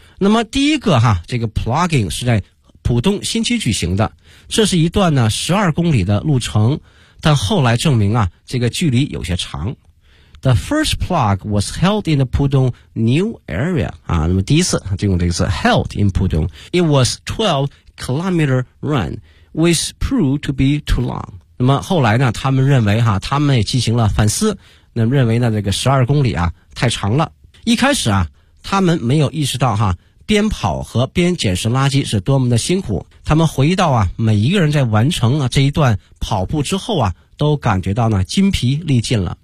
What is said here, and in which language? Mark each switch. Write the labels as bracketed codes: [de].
[zh] 那么第一个哈这个 plugging 是在浦东新区举行的，这是一段呢12公里的路程，但后来证明啊这个距离有些长。 [en] The first plug was held in the Pudong new area. [zh] 啊那么第一次就用这个词 [en] held in Pudong. It was 12 kilometer run, which proved to be too long. [zh] 那么后来呢他们认为啊他们也进行了反思，那么认为呢这个12公里啊太长了。一开始啊他们没有意识到啊边跑和边捡拾垃圾是多么的辛苦。他们回忆到啊每一个人在完成啊这一段跑步之后啊都感觉到呢筋疲力尽了。